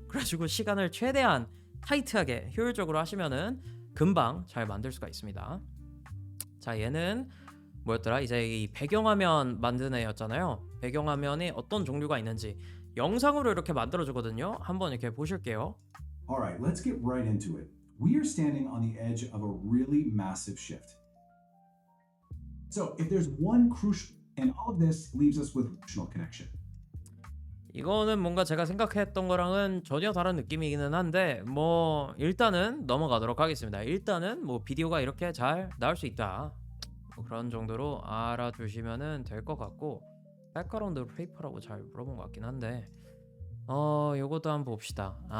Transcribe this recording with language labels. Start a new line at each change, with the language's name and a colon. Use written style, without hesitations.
Korean: 그래가지고 시간을 최대한 타이트하게 효율적으로 하시면은 금방 잘 만들 수가 있습니다. 자, 얘는 뭐였더라? 이제 이 배경화면 만드는 애였잖아요. 배경화면에 어떤 종류가 있는지 영상으로 이렇게 만들어주거든요. 한번 이렇게 보실게요.
English: Alright, let's get right into it. We are standing on the edge of a really massive shift. So, if there's one crucial, and all of this leaves us with emotional connection.
Korean: 이거는 뭔가 제가 생각했던 거랑은 전혀 다른 느낌이기는 한데 뭐 일단은 넘어가도록 하겠습니다. 일단은 뭐 비디오가 이렇게 잘 나올 수 있다. 뭐 그런 정도로 알아두시면은 될 것 같고 백그라운드 페이퍼라고 잘 물어본 것 같긴 한데 요것도 한번 봅시다.